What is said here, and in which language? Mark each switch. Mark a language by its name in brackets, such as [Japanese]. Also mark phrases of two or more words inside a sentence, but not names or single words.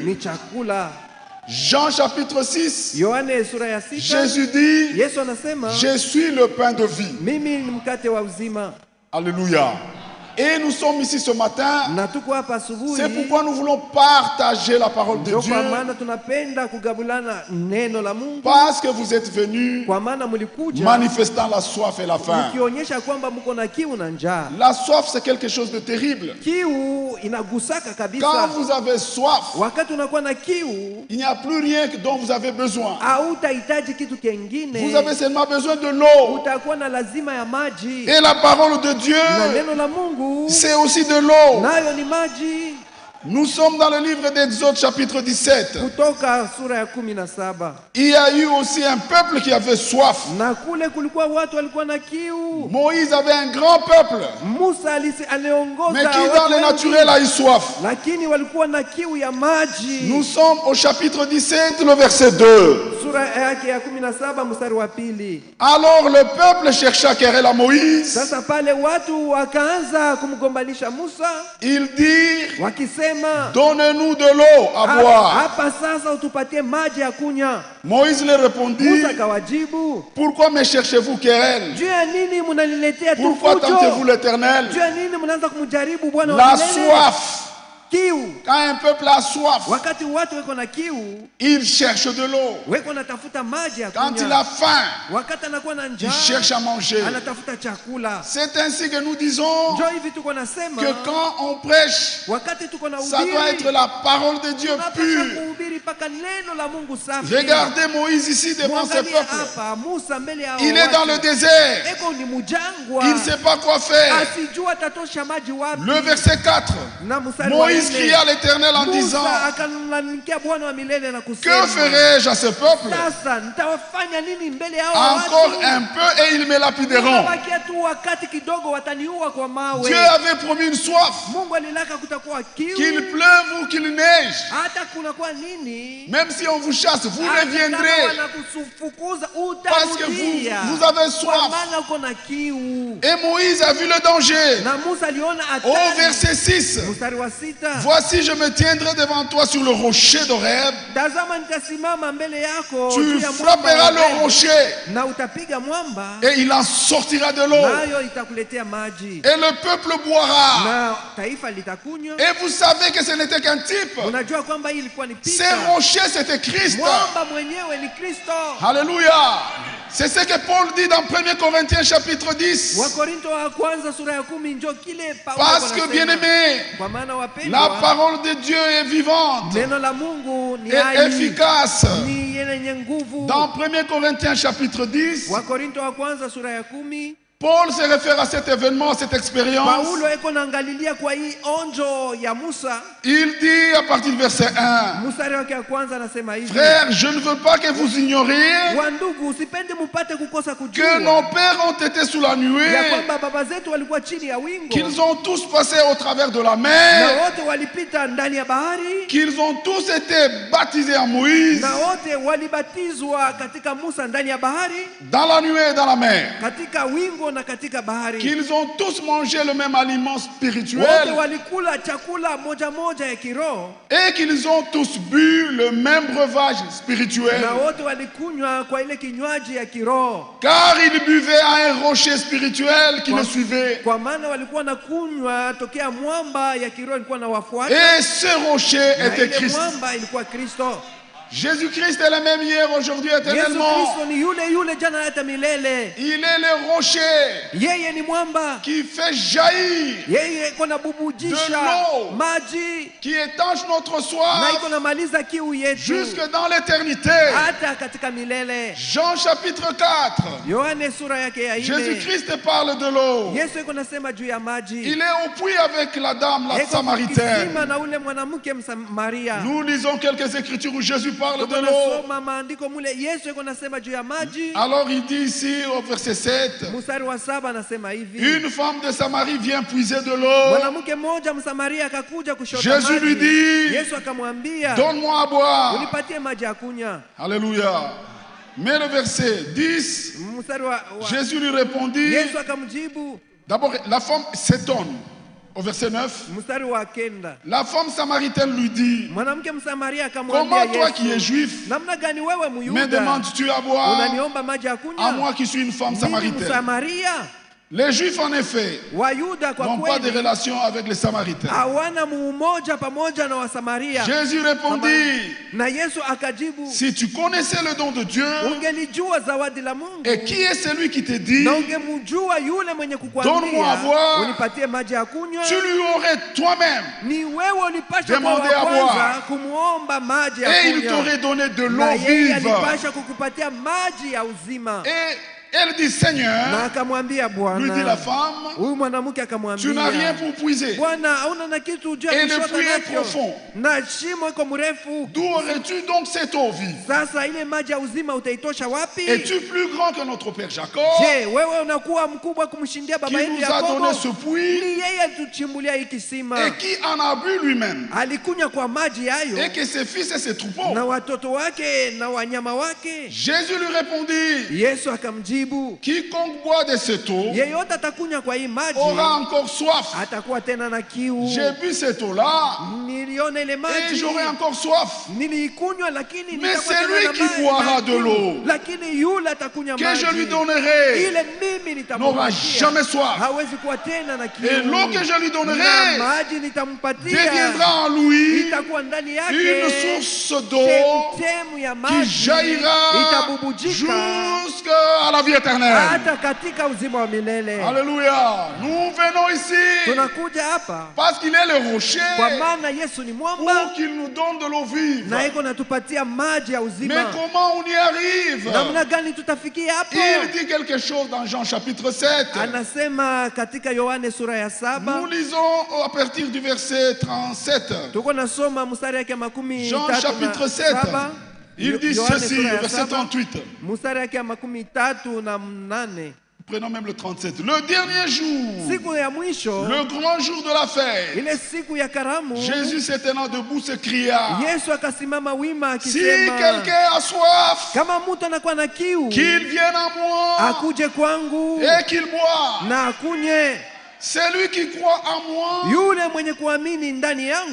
[Swahili] ni chakula. [French] Jean chapitre 6, [Swahili] Yohane sura ya 6, [French] Jésus dit, [Swahili] Yesu anasema [French] je suis le pain de vie. [Swahili] mimi ni mkate wa uzima. [French] Alléluia. Et nous sommes ici ce matin. [Swahili] na tuko hapa asubuhi. [French] C'est pourquoi nous voulons partager la parole de [Swahili] Ndio [French] Dieu. [Swahili] kwa maana tunapenda kugabulana neno la Mungu, [French] Parce que vous êtes venus [Swahili] kwa maana mlikuja [French] manifestant la soif et la faim. [Swahili] mkionyesha kwamba mko na kiu na njaa. [French] La soif, c'est quelque chose de terrible. [Swahili] Kiu inagusaka [French] Quand [Swahili] kabisa. [French] vous avez soif, [Swahili] Wakati unakuwa na kiu, [French] il n'y a plus rien dont vous avez besoin. [Swahili] hautahitaji kitu kingine. [French] Vous avez seulement besoin de l'eau. [Swahili] Utakuwa na lazima ya maji. [French] Et la parole de Dieu, [Swahili] Na neno la Mungu [French] c'est aussi de l'eau. [Swahili] nayo ni maji. [French] Nous sommes dans le livre d'Exode chapitre 17. [Swahili] Kutoka sura ya 17. [French] Il y a eu aussi un peuple qui avait soif. [Swahili] Na kule kulikuwa watu walikuwa na kiu. [French] Moïse avait un grand peuple, [Swahili] Musa aliongoza [French] mais qui [Swahili] watu [French] dans le [Swahili] wengi, [French] naturel a eu soif. [Swahili] lakini walikuwa na kiu ya maji. [French] Nous sommes au chapitre 17, le verset 2. [Swahili] Sura yake ya 17 mstari wa 2. [French] Alors le peuple chercha querelle à Moïse. [Swahili] Sasa pale watu wakaanza kumgombanisha Musa [French] Ils dirent, [Swahili] wakisema, [French] donne-nous de l'eau à boire. [Swahili] hapa sasa utupatie maji ya kunywa. [French] Moïse leur répondit, [Swahili] Musa akawajibu, [French] pourquoi me cherchez-vous querelle? [Swahili] juu ya nini mnaniletea tu [French] Pourquoi tentez-vous [Swahili] fujo? [French] l'Éternel? [Swahili] Juu ya nini mnaanza kumjaribu Bwana wa [French] La [Swahili] milele? [French] soif. [Swahili] Kiu. [French] Quand un peuple a soif, [Swahili] Wakati watu weko na kiu, il cherche de l'eau. weko natafuta maji ya [French] Quand il [Swahili] kunywa. [French] a faim, [Swahili] Wakati anakuwa na [French] il [Swahili] njaa, [French] cherche à manger. [Swahili] anatafuta chakula. [French] C'est ainsi que nous disons [Swahili] Njoo hivi tuko nasema, [French] que quand on prêche, [Swahili] wakati tuko na [French] ça doit être [Swahili] ubiri, [French] la parole de Dieu [Swahili] tunapaswa [French] pure. [Swahili] kuhubiri mpaka neno la Mungu safi. [French] Regardez Moïse ici devant ce [Swahili] Mwangalie [French] peuple. [Swahili] hapa Musa mbele ya [French] Il est dans le désert. [Swahili] eko ni mujangwa. [French] Il ne sait pas quoi faire. [Swahili] Asijua atatosha maji wapi. [French] Le verset 4. [Swahili] Na mstari wa [French] Moïse [Swahili] 4, [French] cria à l'Éternel en disant, [Swahili] Musa akamlalamikia Bwana wa milele na [French] que [Swahili] kusema, [French] ferai-je à ce peuple? [Swahili] sasa nitawafanya nini mbele yao [French] Encore [Swahili] watu? [French] un peu et ils me lapideront. [Swahili] Bakia tu wakati kidogo wataniua kwa mawe. [French] Dieu avait promis une soif, [Swahili] Mungu alilaka kutakuwa kiu. [French] qu'il pleuve ou qu'il neige. [Swahili] Hata kunakuwa nini? [French] Même si on vous chasse, vous [Swahili] Hata kama [French] reviendrez. [Swahili] wanakufukuza, [French] Parce que [Swahili] utarudia. [French] vous avez [Swahili] Kwa [French] soif. [Swahili] maana uko na kiu. [French] Et Moïse a vu le danger. [Swahili] Na Musa aliona [French] Au [Swahili] hatari. [French] verset 6. [Swahili] Mstari wa 6. [French] Voici, je me tiendrai devant toi sur le rocher d'Horeb. [Swahili] Tazama nitasimama mbele yako juu [French] Tu [Swahili] ya mwamba [French] frapperas [Swahili] wa [French] le [Swahili] Horeb, [French] rocher [Swahili] na utapiga mwamba [French] et il en sortira de l'eau. [Swahili] nayo itakuletea maji [French] Et le peuple boira. [Swahili] na taifa litakunywa. [French] Et vous savez que ce n'était qu'un type. [Swahili] Unajua kwamba hii ilikuwa ni [French] Ces [Swahili] picha. [French] rochers, c'était Christ. [Swahili] Mwamba mwenyewe ni Kristo. [French] Alléluia. C'est ce que Paul dit dans 1 Corinthiens chapitre 10. [Swahili] Wakorinto wa kwanza sura ya 10 ndio kile Paulo [French] Parce que, [Swahili] anasema. [French] bien-aimés, [Swahili] Kwa maana [French] la [Swahili] wapendwa, [French] parole de Dieu est vivante [Swahili] neno la Mungu ni [French] et [Swahili] hai, [French] efficace. [Swahili] ni yenye nguvu. [French] Dans 1 Corinthiens chapitre 10, [Swahili] Wakorinto wa kwanza sura ya 10, [French] Paul se réfère à cet événement, à cette expérience. [Swahili] Paulo eko naangalilia kwa hii onjo ya Musa. [French] Il dit à partir du verset 1, [Swahili] Mstari wake wa kwanza anasema hivi: [French] frères, je ne veux pas que vous ignoriez [Swahili] wandugu, usipende mupate kukosa [French] que [Swahili] kujua [French] nos pères ont été sous la [Swahili] ya [French] nuée, [Swahili] kwamba baba zetu walikuwa chini ya wingo [French] qu'ils ont tous passé au travers de la [Swahili] na [French] mer, [Swahili] wote walipita ndani ya bahari [French] qu'ils ont tous été baptisés en Moïse, [Swahili] na wote walibatizwa katika Musa ndani ya bahari, [French] dans la nuée et dans la mer, [Swahili] katika wingo na katika bahari. [French] qu'ils ont tous mangé le même aliment [Swahili] Wote [French] spirituel [Swahili] walikula chakula moja moja ya kiroho [French] et qu'ils ont tous bu le même breuvage spirituel. [Swahili] na wote walikunywa kwa ile kinywaji ya kiroho, [French] Car ils buvaient à un rocher spirituel qui le suivait. [Swahili] kwa maana walikuwa na kunywa tokea mwamba ya kiroho ilikuwa na wafuata, [French] Et ce rocher [Swahili] na [French] était [Swahili] ile [French] Christ. [Swahili] mwamba ilikuwa Kristo. [French] Jésus-Christ est le même hier, aujourd'hui, [Swahili] Yesu [French] éternellement. [Swahili] Kristo ni yule yule jana hata milele. [French] Il est le rocher [Swahili] Yeye ni mwamba, [French] qui fait jaillir, [Swahili] yeye iko na [French] De [Swahili] bubujisha [French] l'eau. [Swahili] maji [French] qui étanche notre [Swahili] na [French] soif [Swahili] iko na maliza kiu yetu [French] jusque dans l'éternité. [Swahili] hata katika milele. [French] Jean chapitre 4. [Swahili] Yohane sura yake ya 4. [French] Jésus-Christ parle de l'eau. [Swahili] Yesu iko nasema juu ya maji. [French] Il est au puits avec la dame, la [Swahili] Eko [French] Samaritaine. [Swahili] kisima na ule mwanamke Msamaria. [French] Nous lisons quelques écritures où Jésus parle de [Swahili] Tuko [French] l'eau. [Swahili] nasoma maandiko mule Yesu iko nasema juu ya maji. [French] Alors il dit ici au verset 7, [Swahili] Mstari wa 7 anasema hivi: [French] une femme de Samarie vient puiser de l'eau. [Swahili] mwanamke mmoja Msamaria akakuja kushota [French] Jésus lui [Swahili] maji. [French] dit, [Swahili] Yesu akamwambia, [French] donne-moi à boire. [Swahili] unipatie maji ya kunywa. [French] Alléluia. Mais le verset 10, [Swahili] Mstari wa [French] Jésus lui répondit, [Swahili] Yesu akamjibu. [French] d'abord la femme s'étonne. Au verset 9, [Swahili] Mstari wa 9, [French] la femme samaritaine lui dit, [Swahili] mwanamke Msamaria akamwambia [French] comment toi qui es [Swahili] Yesu, [French] juif, [Swahili] namna gani wewe [French] me [Swahili] Myuda [French] demandes-tu à boire [Swahili] unaniomba maji ya [French] à [Swahili] kunywa? [French] moi qui suis une femme [Swahili] Mimi [French] samaritaine? [Swahili] Msamaria. [French] Les Juifs, en effet, [Swahili] Wayuda kwa [French] n'ont pas de [Swahili] kweli [French] relation avec les Samaritains. [Swahili] hawana umoja pamoja na Wasamaria. [French] Jésus répondit, [Swahili] Na Yesu akajibu, [French] si tu connaissais le don de Dieu, [Swahili] ungelijua zawadi la Mungu [French] et qui est celui qui te dit, [Swahili] na ungemjua yule mwenye [French] Donne-moi à [Swahili] kukwambia [French] boire, [Swahili] unipatie maji ya kunywa, [French] tu lui aurais toi-même, [Swahili] ni wewe ulipasha kwa [French] Demandez à [Swahili] wa kwanza [French] boire. [Swahili] kumuomba maji [French] et [Swahili] ya [French] il [Swahili] kunywa, [French] t'aurait donné de [Swahili] na [French] l'eau [Swahili] yeye [French] vive. [Swahili] alipasha kukupatia maji ya uzima. [French] Et elle dit, Seigneur, [Swahili] Na akamwambia [French] lui dit la [Swahili] Bwana, [French] femme, [Swahili] huyu mwanamke [French] tu n'as [Swahili] akamwambia, [French] rien pour puiser. [Swahili] Bwana, hauna na kitu juu [French] Et [Swahili] ya [French] le [Swahili] kushota [French] puits est [Swahili] nacho, [French] profond. [Swahili] na shimo iko mrefu. [French] D'où aurais-tu donc cette eau vive? [Swahili] Sasa ile maji ya uzima utaitosha wapi? [French] Es-tu plus grand que notre père Jacob, [Swahili] Je, wewe unakuwa mkubwa kumshindia [French] qui [Swahili] baba yetu [French] nous a donné [Swahili] Yakobo? [French] ce puits [Swahili] Ni yeye alituchimbulia hii kisima, [French] et qui en a bu lui-même, [Swahili] alikunywa kwa maji hayo [French] et que ses fils et ses troupeaux? [Swahili] na watoto wake na wanyama wake. [French] Jésus lui répondit, [Swahili] Yesu akamjibu, [French] quiconque boit de cette eau [Swahili] yeyote atakunywa kwa hii maji [French] aura encore soif. [Swahili] atakuwa tena na kiu. [French] J'ai bu cette eau-là [Swahili] Niliona ile [French] et [Swahili] maji, [French] j'aurai encore soif. [Swahili] niliikunywa, lakini [French] Mais [Swahili] nitakuwa [French] c'est [Swahili] tena [French] lui [Swahili] na [French] qui [Swahili] maji [French] boira [Swahili] na [French] de [Swahili] kiu. [French] l'eau [Swahili] Lakini yule atakunywa [French] que je lui [Swahili] maji [French] donnerai [Swahili] ile mimi [French] n'aura [Swahili] nitampatia, [French] jamais soif. [Swahili] hawezi kuwa tena na kiu. [French] Et l'eau que je lui [Swahili] Na [French] donnerai [Swahili] maji nitampatia [French] deviendra en lui [Swahili] itakuwa ndani [French] une [Swahili] yake [French] source d'eau [Swahili] chemchemu ya [French] qui [Swahili] maji [French] jaillira [Swahili] itabubujika [French] jusqu'à la vie éternelle. [Swahili] hata katika uzima wa milele. [French] Alléluia. Nous venons ici [Swahili] Tunakuja hapa [French] parce qu'il est le rocher [Swahili] kwa maana Yesu ni mwamba [French] pour qu'il nous donne de l'eau vive. [Swahili] na iko natupatia maji ya [French] Mais [Swahili] uzima. [French] comment on y arrive? [Swahili] Namna gani tutafikia hapo? [French] Il dit quelque chose dans Jean chapitre 7. [Swahili] Anasema katika Yohane sura ya [French] Nous [Swahili] 7, [French] lisons à partir du verset 37. [Swahili] tuko nasoma mstari yake makumi [French] Jean [Swahili] tatu [French] chapitre na 7. [Swahili] saba. [French] Il dit [Swahili] Yohane [French] ceci, [Swahili] sura ya [French] verset [Swahili] 7, [French] 38. [Swahili] mstari yake makumi tatu na mnane. [French] Prenons même le 37. Le dernier jour, [Swahili] Siku ya mwisho, [French] le grand jour de la fête, [Swahili] ile siku ya karamu, [French] Jésus se tenant debout se cria, [Swahili] Yesu akasimama wima [French] si [Swahili] akisema, [French] quelqu'un a soif, [Swahili] kama mtu anakuwa na kiu [French] qu'il vienne à moi [Swahili] akuje kwangu [French] et qu'il boive. [Swahili] na akunye. [French] Celui qui croit en moi, [Swahili] Yule mwenye kuamini ndani yangu,